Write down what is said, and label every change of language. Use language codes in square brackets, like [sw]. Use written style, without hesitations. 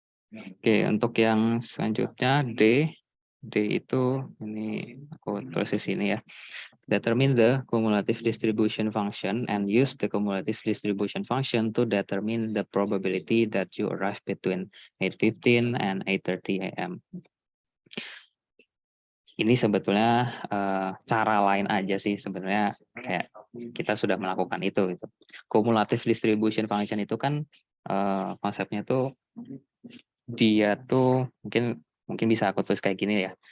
[id] Oke, untuk yang selanjutnya D. D itu, ini aku tulis di sini ya. [en] Determine the cumulative distribution function and use the cumulative distribution function to determine the probability that you arrive between 8:15 and 8:30 AM. [id] Ini sebetulnya cara lain aja sih sebenarnya, kayak kita sudah melakukan itu gitu. Cumulative distribution function itu kan konsepnya tuh dia tuh mungkin bisa aku tulis kayak gini ya.